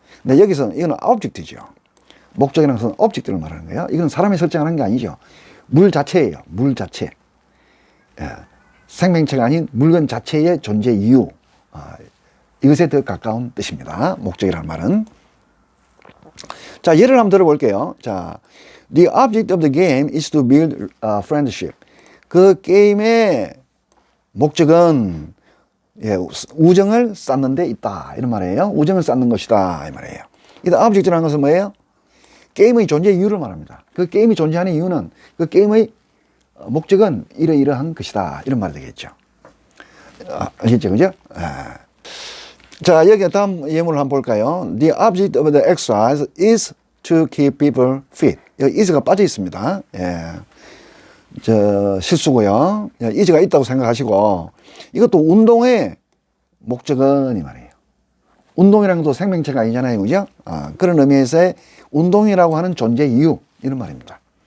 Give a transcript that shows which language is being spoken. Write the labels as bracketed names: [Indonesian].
[Korean] 근데 여기서 이거는 object죠. 목적이라는 것은 object를 말하는 거예요. 이건 사람이 설정하는 게 아니죠. 물 자체예요. 물 자체. 예, 생명체가 아닌 물건 자체의 존재 이유. 이것에 더 가까운 뜻입니다. 목적이라는 말은. 자, 예를 한번 들어볼게요. [English] 자, the object of the game is to build friendship. [Korean] 그 게임의 목적은 예, 우정을 쌓는 데 있다. 이런 말이에요. 우정을 쌓는 것이다. 이 말이에요. 이 object라는 것은 뭐예요? 게임의 존재 이유를 말합니다. 그 게임이 존재하는 이유는 그 게임의 목적은 이러이러한 것이다. 이런 말이 되겠죠. 아시죠? 그죠? 자, 여기 다음 예문을 한번 볼까요? [English] The object of the exercise is to keep people fit. [Korean] 여기 is가 빠져 있습니다. 예. 실수고요. is가 있다고 생각하시고, 이것도 운동의 목적은 이 말이에요. 운동이라는 것도 생명체가 아니잖아요. 그죠? 그런 의미에서의 운동이라고 하는 존재 이유, 이런 말입니다.